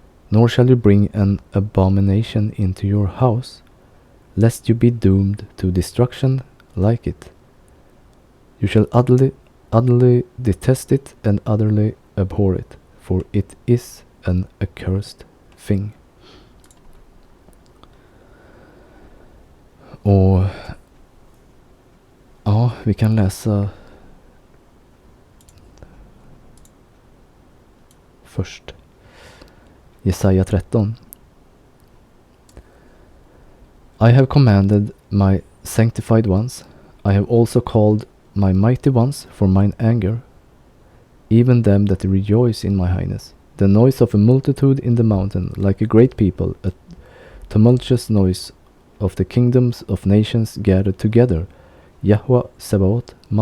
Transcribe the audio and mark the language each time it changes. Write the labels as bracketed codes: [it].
[en] Nor shall you bring an abomination into your house, lest you be doomed to destruction like it. You shall utterly detest it and utterly abhor it, for it is an accursed thing. [sv] Och ja, vi kan läsa först Jesaja 13. [en] I have commanded my sanctified ones, I have also called my mighty ones for mine anger, even them that rejoice in my highness. The noise of a multitude in the mountain, like a great people, a tumultuous noise of the kingdoms of nations gathered together. Yahweh Sabaoth